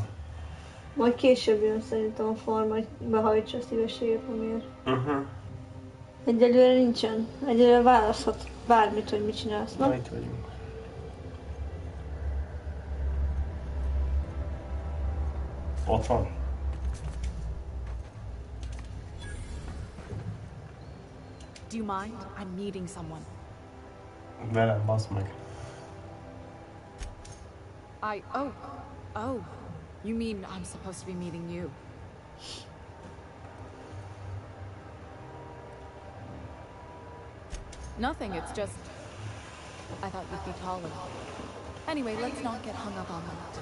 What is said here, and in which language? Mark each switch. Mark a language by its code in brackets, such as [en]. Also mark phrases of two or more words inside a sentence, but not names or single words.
[hu] Majd később jön szerintem a forma, hogy behajtsa a szívességet, amiért. Egyelőre nincsen. Egyelőre választhat bármit, hogy mit csinálsz. Na, itt vagyunk. Ott van. [en] Do you mind? I'm meeting someone. [hu] Velem, bassz meg. [en] Oh. You mean I'm supposed to be meeting you? Nothing, it's just... I thought you'd be taller. Anyway, let's not get hung up on that.